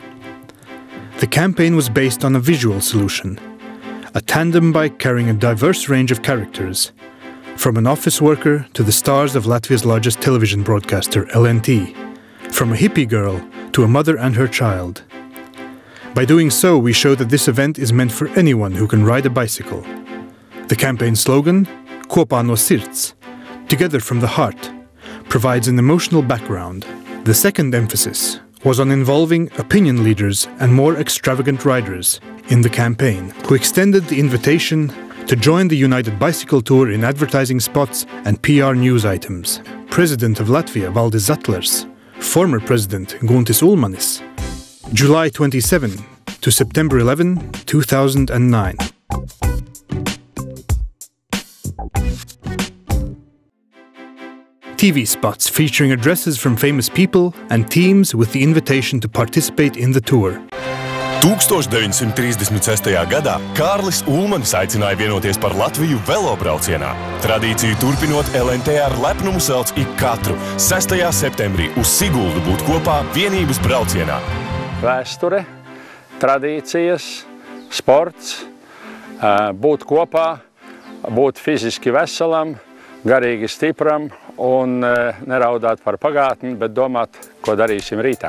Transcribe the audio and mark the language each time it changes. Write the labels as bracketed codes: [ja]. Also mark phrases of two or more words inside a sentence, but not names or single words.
[en] The campaign was based on a visual solution, a tandem bike carrying a diverse range of characters, from an office worker to the stars of Latvia's largest television broadcaster, LNT, from a hippie girl to a mother and her child. By doing so, we show that this event is meant for anyone who can ride a bicycle. The campaign slogan, [lv] Kopā no sirds, [en] together from the heart, provides an emotional background. The second emphasis was on involving opinion leaders and more extravagant riders in the campaign, who extended the invitation to join the United Bicycle Tour in advertising spots and PR news items. President of Latvia, Valdis Zatlers, former President Guntis Ulmanis, July 27 to September 11, 2009. TV spots featuring addresses from famous people and teams with the invitation to participate in the tour. [lv] 1936. gadā Kārlis Ulmaņs aicināja vienoties par Latviju velobraucienā. Tradīciju turpinot, LNT ar lepnumu sauc ik katru 6. septembrī uz Siguldu būt kopā Vienības braucienā. Vēsture, tradīcijas, sports, būt kopā, būt fiziski veselam, garīgi stipram un neraudāt par pagātni, bet domāt, ko darīsim rītā.